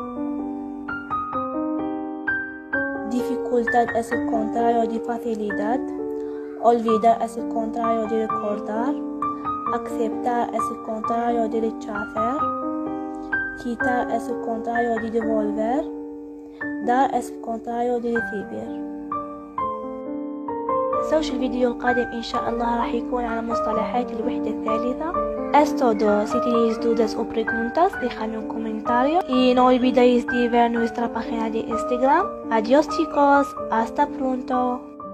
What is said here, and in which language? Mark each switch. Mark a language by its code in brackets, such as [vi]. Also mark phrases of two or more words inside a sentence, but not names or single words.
[es] Dificultad es el contrario de facilidad. Olvidar es el contrario de recordar. Aceptar es el contrario de rechazar. Quitar es el contrario de devolver. Dar es el contrario de recibir. [ar] متنسوش الفيديو القادم إن شاء الله راح يكون على مصطلحات الوحدة الثالثة. [es] Es todo. Si tenéis dudas o preguntas, dejadme un comentario. Y no olvidéis de ver nuestra página de Instagram. Adiós chicos, hasta pronto.